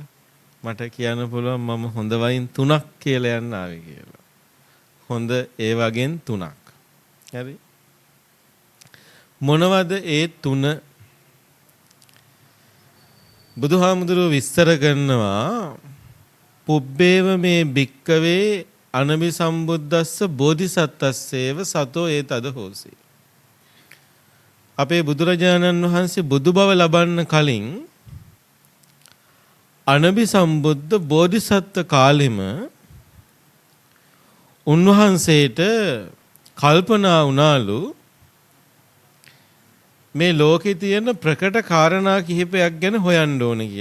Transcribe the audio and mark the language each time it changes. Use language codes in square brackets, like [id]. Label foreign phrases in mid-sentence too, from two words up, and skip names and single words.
[si] මට කියන්න පුළුවන් මම හොඳ වයින් 3ක් කියලා යන්න ආවේ කියලා. හොඳ ඒ වගේන් 3ක්. හරි? මොනවද ඒ 3? බුදුහාමුදුරුවෝ විස්තර කරනවා [pi] පුබ්බේව මේ භික්කවේ අනබි සම්බුද්දස්ස බෝධිසත්තස්සේව සතෝ ඒතද හෝසි. [si] අපේ බුදුරජාණන් වහන්සේ බුදු බව ලබන්න කලින් අනබි සම්බුද්ධ බෝධිසත්ව කාලෙම උන්වහන්සේට කල්පනා වුණාලු මේ ලෝකේ තියෙන ප්‍රකට කාරණා කිහිපයක් ගැන හොයන්න ඕනේ කියලා.